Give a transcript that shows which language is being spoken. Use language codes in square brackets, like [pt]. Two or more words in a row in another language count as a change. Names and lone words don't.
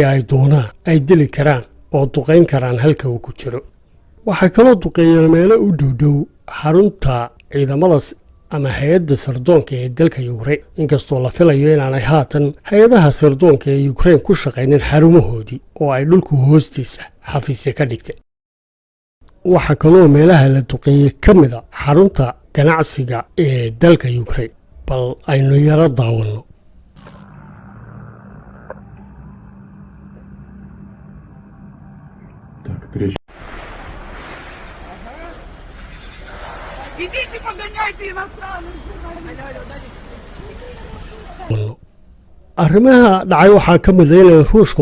[so] ay doonaan ay dili karaan oo duqayn karaan halka uu ku jiro waxa kaloo duqeeyay meelo u dhow xarunta ciidamada ama hay'adda sirdoonka ee dalka Ukraine inkastoo la filayo in aanay haatan hay'adaha sirdoonka ee Ukraine ku shaqeynin xarumahoodii oo ay dhulku hoostiisa xafiisyo ka dhigtay waxa kaloo meelaha la duqeeyay ka mid ah xarunta ganacsiga ee dalka Ukraine bal aynu yara daawano [ru] Идите погоняйте иностранных. [so] arrimaha dhacay waxaa ka mid ah in Ruushku